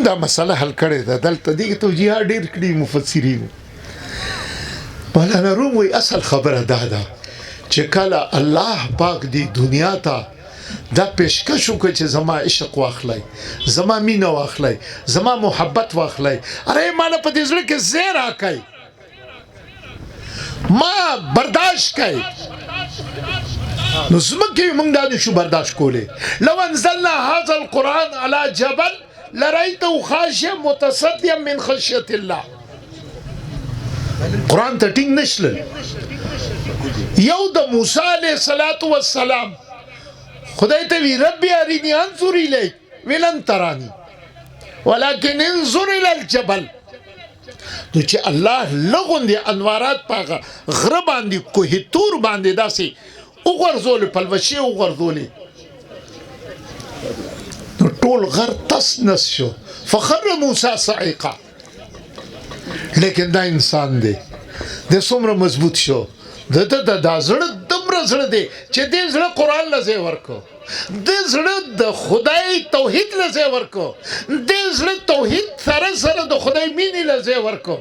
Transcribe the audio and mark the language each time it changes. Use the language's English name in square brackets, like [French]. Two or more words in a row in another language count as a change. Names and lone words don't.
[Pashto] دا مسله حل کړې ده دلته دې توجیهات ډېر کړي مفسرینو مولانا روم وایي اصل خبره دا ده چې کله الله پاک دی دنیا ته دا پیشکش وکړي چې زما عشق واخلئ زما مینه واخلئ زما محبت واخلئ اره ما نه په دې زړه کې ځای راکئ ما برداشت کوي نو زمکه موږ دا نشو برداشت کولی. [Arabic] لو انزلنا هذا القرآن على جبل لرأيته خاشعا متصدعا من خشية الله. [Pashto] قرآن ته ټینګ نشلل. یو د موسی [Arabic] علیه السلام [Pashto] خدای ته وی [Arabic] ربي اریني انظر الیک ولن ترانی ولكن انظر الى الجبل. [Pashto] نو چې الله لغوندې انوارات په غره باندې کوه تور باندې داسې وغورځولې پلوشې وغورځولې نو ټول غر تس نس شو [Arabic] فخر موسی صعقا. [Pashto] لیکن دا انسان دی د څومره مضبوط شو د دا زړه دومره زړه دی چې دې زړه قرآن له ځای ورکو دې زړه د خدای توحید له ځای ورکو دې زړه توحید سره سره د خدای مینې له ځای ورکو.